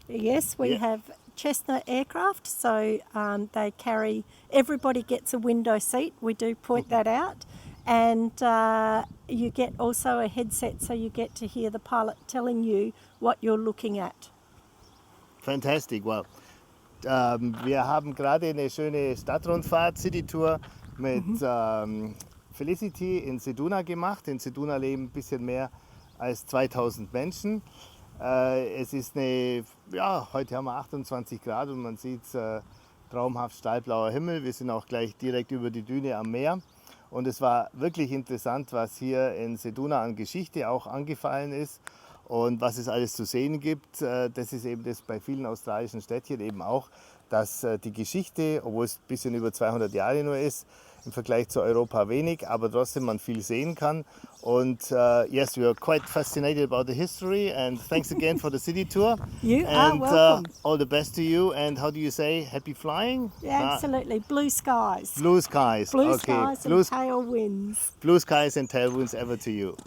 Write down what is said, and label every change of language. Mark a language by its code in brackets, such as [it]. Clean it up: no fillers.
[en] Yes, we have Cessna aircraft, so they carry, everybody gets a window seat, we do point that out, and you get also a headset, so you get to hear the pilot telling you what you're looking at. Fantastic, wow. [de] Wir haben gerade eine schöne Stadtrundfahrt, City-Tour mit Felicity in Ceduna gemacht. In Ceduna leben ein bisschen mehr als 2000 Menschen. Es ist heute haben wir 28 Grad und man sieht traumhaft stahlblauer Himmel. Wir sind auch gleich direkt über die Düne am Meer. Und es war wirklich interessant, was hier in Ceduna an Geschichte auch angefallen ist und was es alles zu sehen gibt. Das ist eben das bei vielen australischen Städtchen eben auch, dass die Geschichte, obwohl es ein bisschen über 200 Jahre nur ist, im Vergleich zu Europa wenig, aber trotzdem man viel sehen kann. [en] Und yes, we are quite fascinated about the history, and thanks again for the city tour. You and, are welcome. All the best to you, and how do you say, happy flying? Yeah, absolutely, blue skies. Blue skies. Blue Okay. skies and tailwinds. Blue skies and tailwinds ever to you.